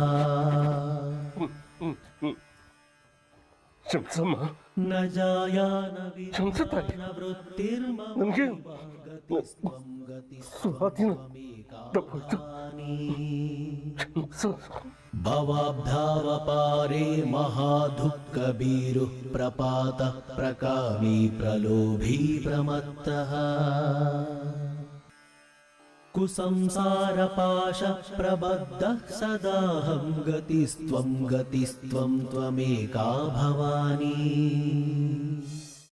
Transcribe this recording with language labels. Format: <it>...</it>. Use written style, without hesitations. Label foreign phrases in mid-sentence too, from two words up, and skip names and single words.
<kn>ಶಂಸಮ್ಮ</kn> <sa>न जाया न</sa> <kn>ಶಂಸತಾಯಿ</kn> <sa>न वृत्तिर्म</sa> <kn>ನನಗೆ ಸ್ವಾಧೀನ ತಪ್ಪಾಯ್ತು</kn> <sa>भवाब्धावपारे महादुःखबीरुः प्रपात प्रकामी प्रलोभी प्रमत्तः कुसंसारपाश प्रबद्धः सदाहं गतिस्त्वं त्वमेका भवानी</sa>